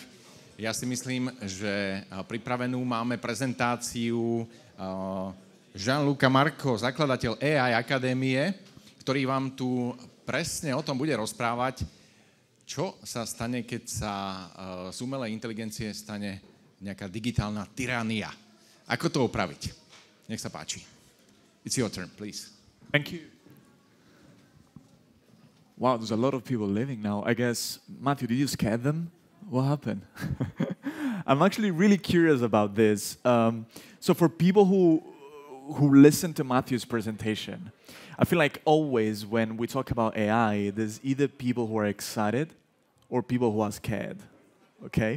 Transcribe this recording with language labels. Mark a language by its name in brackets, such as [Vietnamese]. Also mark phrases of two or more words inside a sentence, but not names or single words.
[Slovak] Ja si myslím, že pripravenú máme prezentáciu Gianluca Mauro, zakladateľ AI Akadémie, ktorý vám tu presne o tom bude rozprávať, čo sa stane, keď sa z umelej inteligencie stane nejaká digitálna tyrania. Ako to opraviť? Nech sa páči. [English] It's your turn, please. Thank you. Wow, there's a lot of people living now. I guess, Matthew, did you scare them? What happened? I'm actually really curious about this. So for people who listen to Matthew's presentation, I feel like always when we talk about AI, there's either people who are excited or people who are scared, okay?